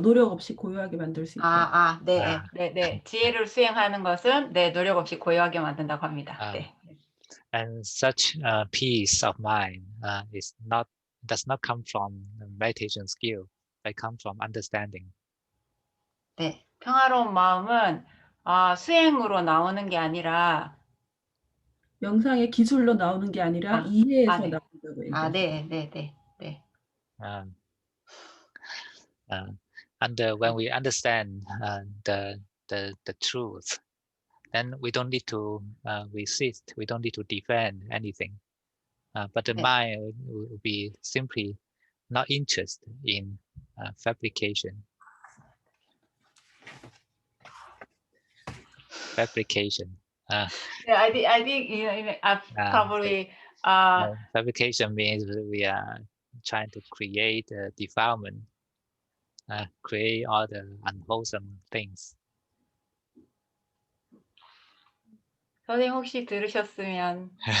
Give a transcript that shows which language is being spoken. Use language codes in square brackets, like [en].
[ko] 노력 없이 고요하게 만들 수 있다. 네. 지혜를 수행하는 것은 노력 없이 고요하게 만든다고 합니다. 네. [en] And such peace of mind does not come from meditation skill, but come from understanding. [ko] 네, 평화로운 마음은 수행으로 나오는 게 아니라 명상의 기술로 나오는 게 아니라 이해에서 네. 나온다고 얘기하죠. 네. [en] And when we understand the truth, then we don't need to resist. We don't need to defend anything. But the [ko] 네. [en] mind will be simply not interested in fabrication. Fabrication. Yeah, I think probably Fabrication means we are trying to create defilement, create all the unwholesome things. [ko] 선생님 혹시 들으셨으면